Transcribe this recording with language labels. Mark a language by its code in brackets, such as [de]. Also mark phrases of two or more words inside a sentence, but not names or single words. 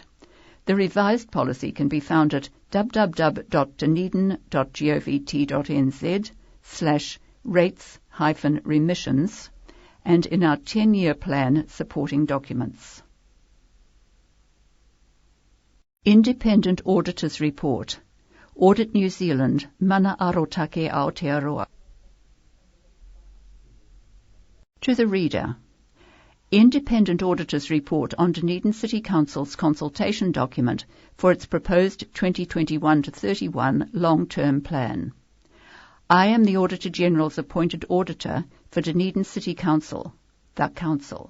[en] The revised policy can be found at www.dunedin.gov.nz/rates-remissions and in our 10-year plan supporting documents. Independent Auditor's Report. Audit New Zealand, mana aro tāke Aotearoa. To the reader. Independent Auditor's Report on Dunedin City Council's consultation document for its proposed 2021-31 long-term plan. I am the Auditor General's appointed auditor for Dunedin City Council, the Council.